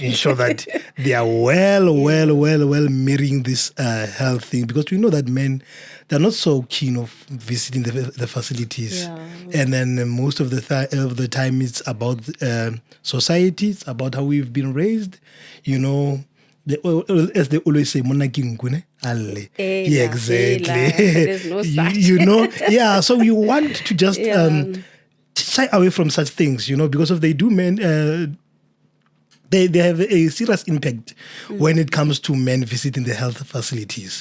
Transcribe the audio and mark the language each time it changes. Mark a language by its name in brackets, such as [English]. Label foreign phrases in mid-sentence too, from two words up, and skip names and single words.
[English] ensure that they are well mirroring this health thing, because we know that men, they're not so keen of visiting the facilities, and then most of the time it's about society, it's about how we've been raised, as they always say, [Northern Sotho] monna ke nku ne, alle. [English] Yeah, exactly. There's no such. So you want to just shy away from such things, because if they do, men, they have a serious impact when it comes to men visiting the health facilities.